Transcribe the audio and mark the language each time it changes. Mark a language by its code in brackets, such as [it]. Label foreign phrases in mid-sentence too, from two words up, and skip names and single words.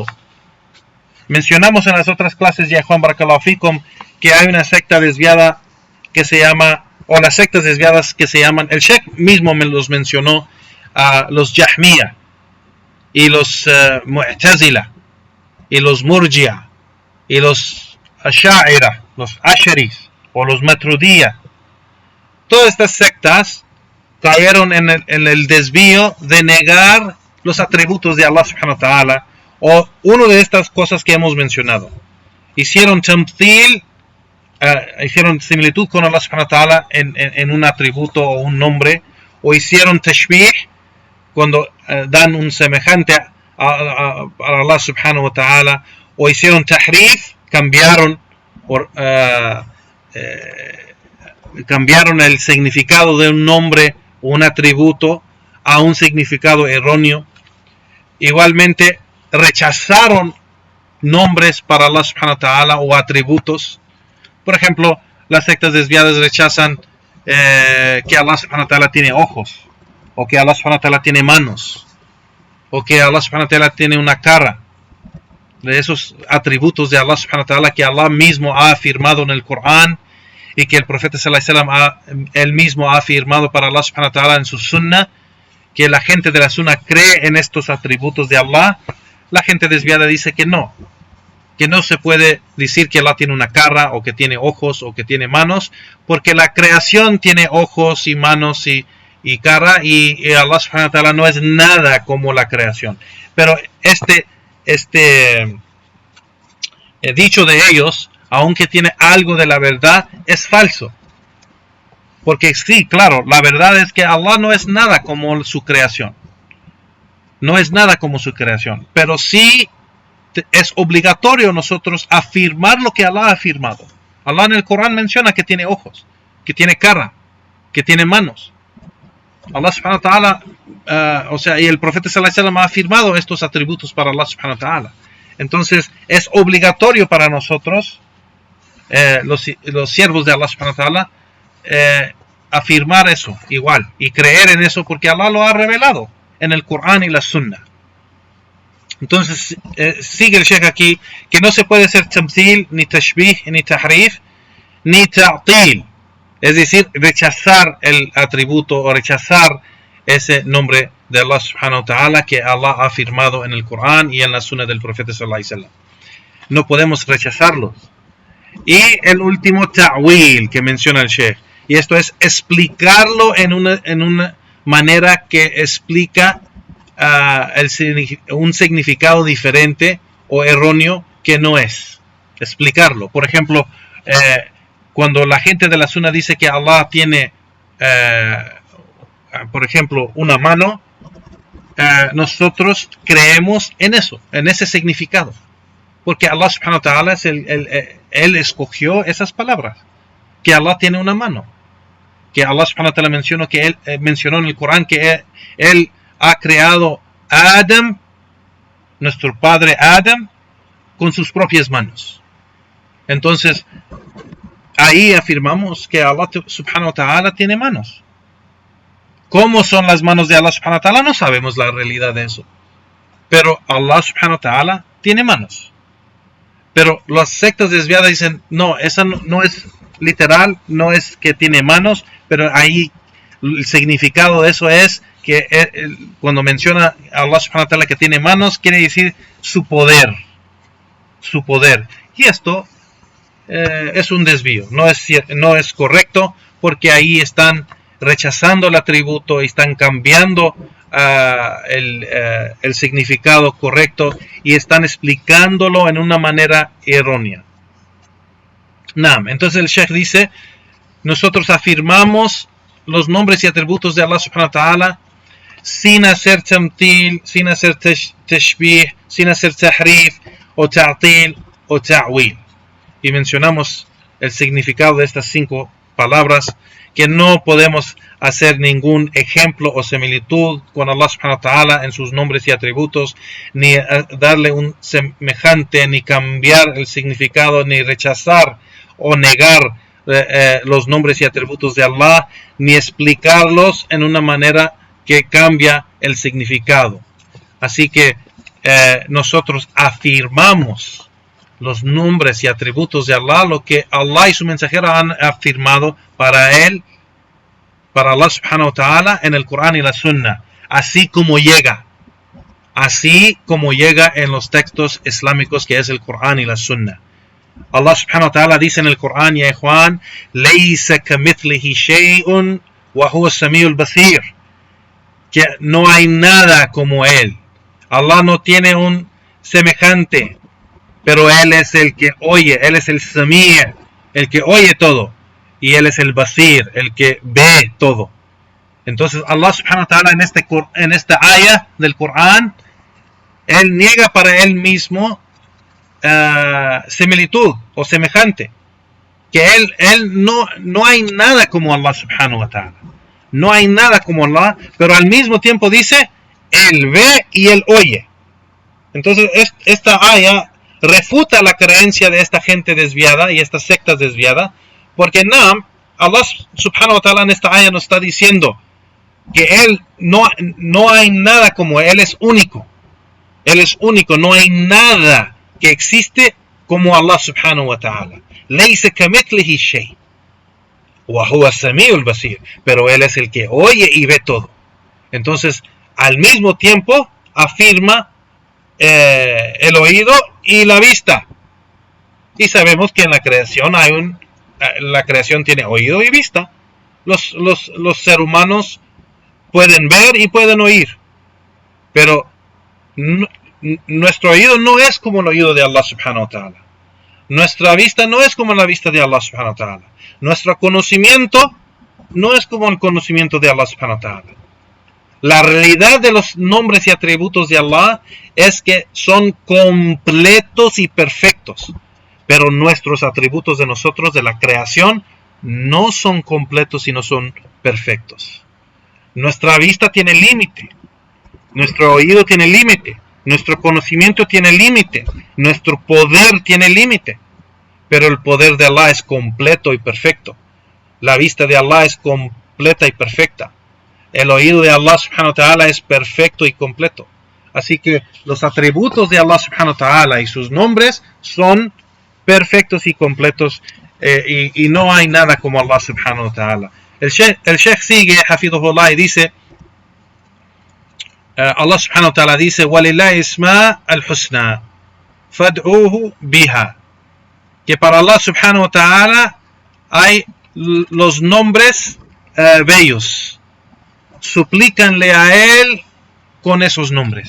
[es] Mencionamos en las otras clases, ya Juan [ar] بارك الله فيكم, [es] que hay una secta desviada que se llama o las sectas desviadas que se llaman, el Sheikh mismo me los mencionó, los Jahmiya, y los Mu'tazila, y los Murji'a, y los Asha'ira, los Asharis, o los Maturidiyya. Todas estas sectas cayeron en el desvío de negar los atributos de [ar] الله سبحانه وتعالى, [es] o una de estas cosas que hemos mencionado. Hicieron tamthil, hicieron similitud con [ar] الله سبحانه وتعالى [es] en un atributo o un nombre, o hicieron tashbih cuando dan un semejante a [ar] الله سبحانه وتعالى, [es] o hicieron tahrif, cambiaron el significado de un nombre o un atributo a un significado erróneo. Igualmente rechazaron nombres para [ar] الله سبحانه وتعالى [es] o atributos. Por ejemplo, las sectas desviadas rechazan que [ar] الله سبحانه وتعالى [es] tiene ojos, o que [ar] الله سبحانه وتعالى [es] tiene manos, o que [ar] الله سبحانه وتعالى [es] tiene una cara. De esos atributos de [ar] الله سبحانه وتعالى [es] que Allah mismo ha afirmado en el Corán, y que el profeta [ar] صلى الله عليه وسلم [es] él mismo ha afirmado para [ar] الله سبحانه وتعالى [es] en su sunnah, que la gente de la sunnah cree en estos atributos de Allah. La gente desviada dice que no se puede decir que Allah tiene una cara, o que tiene ojos, o que tiene manos, porque la creación tiene ojos y manos y cara, y [ar] الله سبحانه وتعالى [es] no es nada como la creación. Pero este dicho de ellos, aunque tiene algo de la verdad, es falso. Porque sí, claro, la verdad es que Allah no es nada como su creación. No es nada como su creación. Pero sí es obligatorio nosotros afirmar lo que Allah ha afirmado. Allah en el Corán menciona que tiene ojos, que tiene cara, que tiene manos. [ar] الله سبحانه وتعالى, [es] y el profeta [ar] صلى الله عليه وسلم [es] ha afirmado estos atributos para [ar] الله سبحانه وتعالى. [es] Entonces es obligatorio para nosotros, los siervos de [ar] الله سبحانه وتعالى, [es] afirmar eso igual y creer en eso, porque Allah lo ha revelado en el Corán y la Sunnah. Entonces sigue el Sheikh aquí que no se puede hacer tamthil, ni tashbih, ni tahrif, ni ta'til, es decir, rechazar el atributo o rechazar ese nombre de [ar] الله سبحانه وتعالى [es] que Allah ha afirmado en el Corán y en la Sunnah del profeta [ar] صلى الله عليه وسلم. [es] No podemos rechazarlos. Y el último, ta'wil, que menciona el Sheikh, y esto es explicarlo en una manera que explica un significado diferente o erróneo que no es. Explicarlo. Por ejemplo, cuando la gente de la Sunnah dice que Allah tiene, por ejemplo, una mano, nosotros creemos en eso, en ese significado. Porque [ar] الله سبحانه وتعالى [es] él escogió esas palabras. Que Allah tiene una mano. Que [ar] الله سبحانه وتعالى [es] mencionó en el Corán que él ha creado a Adam, nuestro padre Adam, con sus propias manos. Entonces, ahí afirmamos que [ar] الله سبحانه وتعالى [es] tiene manos. ¿Cómo son las manos de [ar] الله سبحانه وتعالى? [es] No sabemos la realidad de eso. Pero [ar] الله سبحانه وتعالى [es] tiene manos. Pero las sectas desviadas dicen, no, esa no es literal, no es que tiene manos, pero ahí el significado de eso es que cuando menciona a [ar] الله سبحانه وتعالى [es] que tiene manos, quiere decir su poder. Su poder. Y esto es un desvío, no es correcto, porque ahí están rechazando el atributo y están cambiando el significado correcto y están explicándolo en una manera errónea. Entonces el Sheikh dice, nosotros afirmamos los nombres y atributos de [ar] الله سبحانه وتعالى [es] sin hacer tamthil, sin hacer tashbih, sin hacer tahrif o ta'til o ta'wil. Y mencionamos el significado de estas 5 palabras, que no podemos hacer ningún ejemplo o similitud con [ar] الله سبحانه وتعالى [es] en sus nombres y atributos, ni darle un semejante, ni cambiar el significado, ni rechazar o negar los nombres y atributos de Allah, ni explicarlos en una manera que cambia el significado. Así que nosotros afirmamos los nombres y atributos de Allah, lo que Allah y su mensajero han afirmado para él para [ar] الله سبحانه وتعالى [es] en el Corán y la Sunna, así como llega en los textos islámicos, que es el Corán y la Sunna. [ar] الله سبحانه وتعالى [es] dice en el Corán, [ar] يا إخوان ليس كمثله شيء وهو السميع البصير, [es] que no hay nada como él. Allah no tiene un semejante, pero él es el que oye, él es el Sami', el que oye todo, y él es el Basir, el que ve todo. Entonces [ar] الله سبحانه وتعالى [es] en esta ayah del Corán, él niega para él mismo similitud o semejante, que él no hay nada como [ar] الله سبحانه وتعالى, [es] no hay nada como Allah, pero al mismo tiempo dice, él ve y él oye. Entonces esta ayah refuta la creencia de esta gente desviada y estas sectas desviadas, porque [ar] الله سبحانه وتعالى [es] en esta ayah nos está diciendo que él no hay nada como él es único. Él es único, no hay nada que existe como [ar] الله سبحانه وتعالى. ليس كمثله شيء وهو السميع البصير, [es] pero él es el que oye y ve todo. Entonces, al mismo tiempo afirma el oído y la vista. Y sabemos que en la creación la creación tiene oído y vista. Los seres humanos pueden ver y pueden oír, pero nuestro oído no es como el oído de [ar] الله سبحانه وتعالى. [es] Nuestra vista no es como la vista de [ar] الله سبحانه وتعالى. [es] Nuestro conocimiento no es como el conocimiento de [ar] الله سبحانه وتعالى. [es] La realidad de los nombres y atributos de Allah es que son completos y perfectos, pero nuestros atributos de nosotros, de la creación, no son completos y no son perfectos. Nuestra vista tiene límite, nuestro oído tiene límite, nuestro conocimiento tiene límite, nuestro poder tiene límite, pero el poder de Allah es completo y perfecto. La vista de Allah es completa y perfecta. El oído de [ar] الله سبحانه وتعالى [es] es perfecto y completo. Así que los atributos de [ar] الله سبحانه وتعالى [es] y sus nombres son perfectos y completos, y no hay nada como [ar] الله سبحانه وتعالى. [es] El Sheikh sigue, hafidhullah, y dice, [ar] الله سبحانه وتعالى dice, وَلِلَّهِ اسْمَاءُ الْحُسْنَى فَادْعُوهُ بِهَا, [es] que para [ar] الله سبحانه وتعالى [es] hay los nombres bellos. Suplícanle a él con esos nombres.